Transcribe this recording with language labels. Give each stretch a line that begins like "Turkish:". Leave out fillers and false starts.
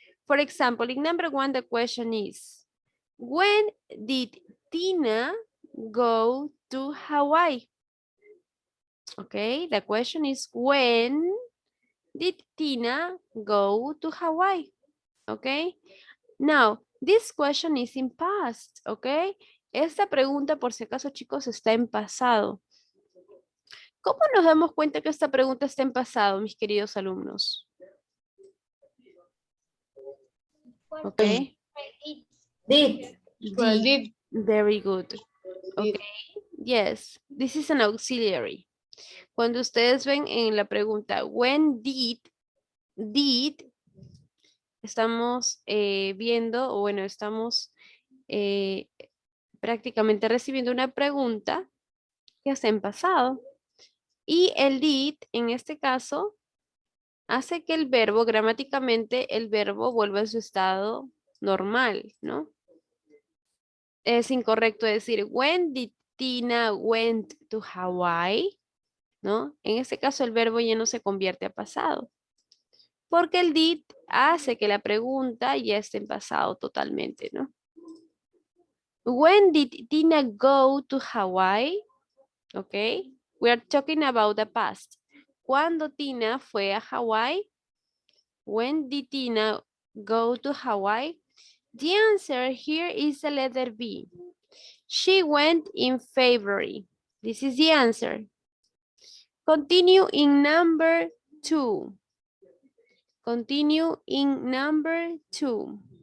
English: For example, in number 1, the question is, when did Tina go to Hawaii? Okay, the question is, when did Tina go to Hawaii? Okay, now this question is in past.
Spanish: Okay, esta pregunta, por si acaso, chicos, está en pasado. ¿Cómo nos damos cuenta que esta pregunta está en pasado, mis queridos alumnos?
English: Okay. Did. Did. Very good. Okay. Yes, this is an auxiliary.
Spanish: Cuando ustedes ven en la pregunta,
English: when did,
Spanish: estamos viendo, o bueno, estamos prácticamente recibiendo una pregunta que está en pasado. Y el did, en este caso, hace que el verbo, gramáticamente, el verbo vuelva a su estado normal, ¿no? Es incorrecto decir,
English: when did Tina went to Hawaii?
Spanish: ¿No? En este caso, el verbo ya no se convierte a pasado. Porque el did hace que la pregunta ya esté en pasado totalmente, ¿no?
English: When did Tina go to Hawaii? Okay. We are talking about the past.
Spanish: ¿Cuándo Tina fue a Hawaii?
English: When did Tina go to Hawaii? The answer here is the letter B. She went in February. This is the answer. Continue in number 2. Continue in number 2.